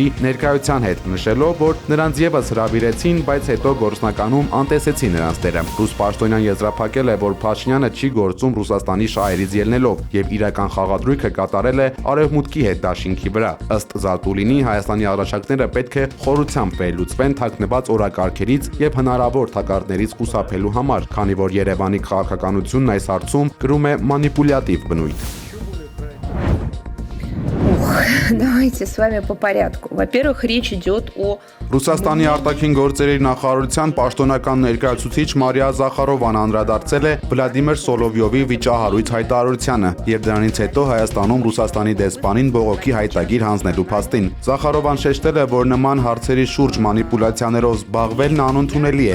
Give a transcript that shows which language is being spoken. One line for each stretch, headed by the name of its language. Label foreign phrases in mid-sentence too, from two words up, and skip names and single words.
Armenian: ներկայության հետ, նշելով, որ նրանց եւս հրավիրեցին, բայց հետո գործնականում անտեսեցի նրանց դերը։ Ռուս պաշտոնյան եզրափակել է, որ Փաշինյանը չի գործում Ռուսաստանի շահերից ելնելով եւ իրական խաղադրույքը կատարել է Արևմուտքի հետ դաշինքի վրա։ Ըստ Զատուլինի, Հայաստանի առաջարկները պետք է խորությամբ վերլուծվեն թաքնված օրակարգերից եւ հնարավոր թակարդներից խուսափելու համար, քանի որ Երևանի քաղաքականությունն այս հարցում կրում է մանիպուլյատիվ բնույթ։
Russian: Давайте с вами по порядку. Во-первых, речь идет о
Armenian: Ռուսաստանի արտաքին գործերի նախարարության պաշտոնական ներկայացուցիչ Մարիա Զախարովան անդրադարձել է Վլադիմիր Սոլովյովի վիճահարույց հայտարարությանը եւ դրանից հետո Հայաստանում Ռուսաստանի դեսպանին բողոքի հայտագիր հանձնելու փաստին։ Զախարովան շեշտել է, որ նման հարցերի շուրջ մանիպուլյացիաներով զբաղվելն անընդունելի